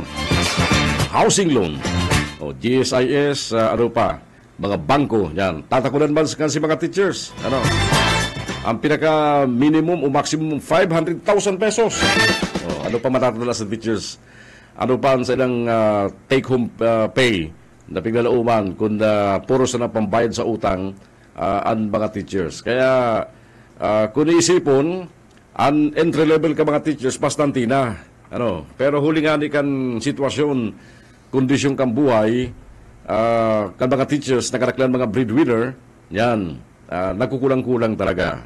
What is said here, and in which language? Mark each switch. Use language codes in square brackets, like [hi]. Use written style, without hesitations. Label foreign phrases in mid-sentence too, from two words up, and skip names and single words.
[bik] Housing loan, o GSIS, ano pa, mga bangko, yan. Tatakunan man si mga teachers, ano? Ang pinaka minimum o maximum 500,000 pesos. O, ano pa matatala sa teachers? Ano pa ang ilang [en] take-home pay [bik] na piglalauman kung puro sa na pambayad sa utang ang mga teachers. Kaya kung iisipon, ang [en] entry level [bik] ka mga teachers, bastante na. Ano? Pero huli nga ni kan sitwasyon, kondisyon kang buhay, kan mga teachers, nakaraklan mga breadwinner, yan, nagkukulang-kulang talaga.